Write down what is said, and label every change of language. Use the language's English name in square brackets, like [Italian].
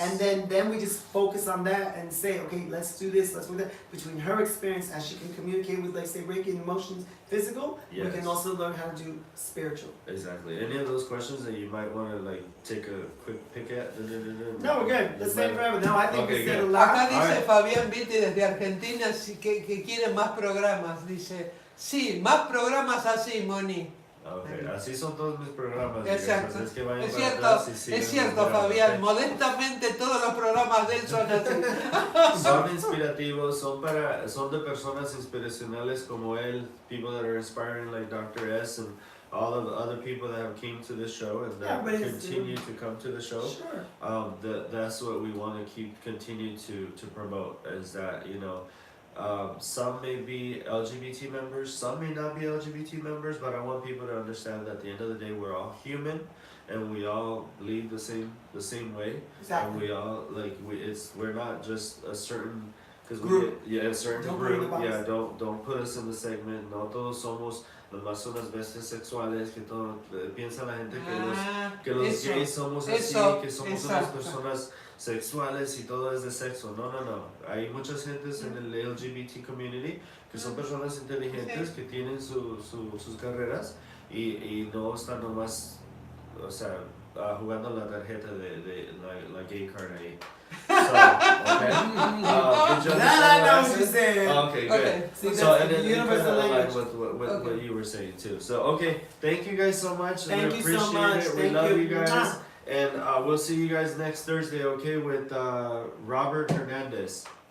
[English] And then we just focus on that and say, okay, let's do this, let's do that. Between her experience as she can communicate with, say, Reiki and emotions, physical, we can also learn how to do spiritual. Exactly. Any of those questions that you might want to take a quick pick at? No, we're good. Let's stay forever. No, I think we said a lot. [Spanish] Acá dice Fabián Vitti desde Argentina que quiere más programas. Dice, sí, más programas así, Moni. Okay, así son todos mis programas. Exacto. Es que vayan es cierto, Fabián. Modestamente todos los programas de él son así. Son inspirativos, son de personas inspiracionales como él, [English] people that are inspiring like Dr. S and all of the other people that have came to this show and that continue to come to the show. Sure. That's what we want to continue to promote is that, some may be LGBT members, some may not be LGBT members, but I want people to understand that at the end of the day, we're all human, and we all lead the same way. Exactly. And we all we're not just a certain group. A certain Don't group. Yeah, don't put us in the segment. [Spanish] No todos somos nomás unas bestias sexuales que todo piensa la gente que los gays somos así, que somos unas personas sexuales y todo es de sexo. No. Hay muchas gentes en el LGBT community que son personas inteligentes que tienen sus carreras y no están nomás, jugando la tarjeta de la gay card ahí. [English] So, okay. I know what you're saying. Okay, good. Okay. See, So, and then universal language. with what you were saying too. So, okay, thank you guys so much. Thank we you appreciate so much. it. We Thank love you. you guys. And we'll see you guys next Thursday, okay, with Robert Hernandez.